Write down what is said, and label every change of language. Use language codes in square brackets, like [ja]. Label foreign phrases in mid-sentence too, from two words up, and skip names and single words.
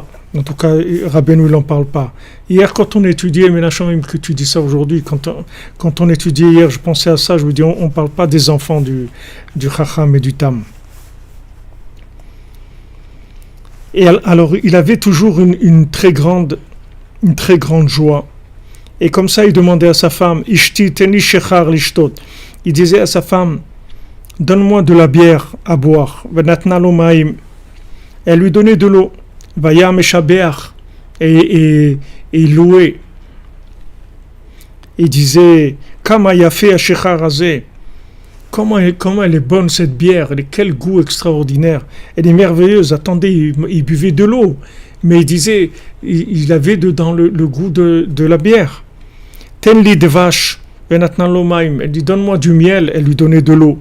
[fr] En tout cas, Rabbeinu il n'en parle pas. Hier, quand on étudiait, Menachem, que tu dis ça aujourd'hui, quand on étudiait hier, je pensais à ça, je me dis, on ne parle pas des enfants du Chacham et du Tam. Et alors, il avait toujours une très grande joie. Et comme ça, il demandait à sa femme, [he] אשתי תני שכר לשתות. [fr] Il disait à sa femme, donne-moi de la bière à boire. [he] ונתנה לו מים. [fr] Elle lui donnait de l'eau. [he] והיה משבח. [fr] Et il louait. Il disait, [he] כמה יפה השכר הזה. [fr] Comment elle est bonne cette bière, quel goût extraordinaire, elle est merveilleuse. Attendez, il buvait de l'eau, mais il disait, il avait dedans le goût de la bière. [he] תני לי דבש, [fr] elle dit donne-moi du miel, elle lui donnait de l'eau.